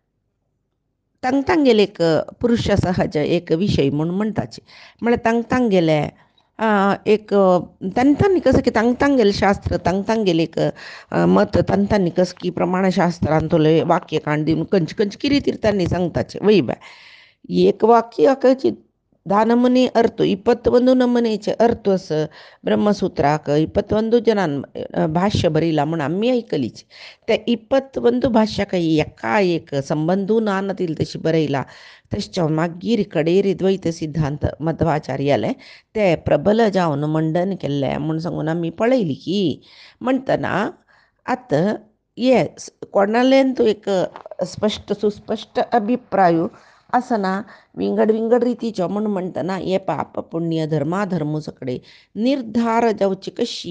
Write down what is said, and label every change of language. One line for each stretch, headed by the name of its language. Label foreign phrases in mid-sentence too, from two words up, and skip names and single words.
Konkani: तांगेले एक पुरुष सहज एक विशय म्हणून म्हणटाचे म्हळ्यार तांगेले एक तांणी कसं की तांगेले शास्त्र तांगेले एक मत तांणी कसं की प्रमाणशास्त्रांतले वाक्य काण दिवन खंयचे खंयचे कितें तांणी सांगताचे वय बाय एक वाक्याची 10 ನಮೂನಿ ಅರ್ಥ 21 ನಮೂನೆचे ಅರ್ಥस ಬ್ರಹ್ಮಸೂತ್ರಾಕ 21 ಜನಾನ್ ಭಾಷ್ಯ ಬರೀला म्हणून आम्ही ऐकलीच त्या 21 भाष्याक एका एक संबंधू नानतील तशी बरयला तशें मागीर कडेरी द्वैत सिद्धांत मध्वाचार्याले ते प्रबल जावन मंडन केल्ले म्हूण सांगून आमी पळयली की म्हणटना आतां हे कोणालेन तूं एक स्पश्ट सुस्पश्ट अभिप्राय असना विंगड विंगड रितीच्यो म्हूण म्हणटना हे पाप पुण्य धर्माधर्म सगळे निर्धार जावची कशी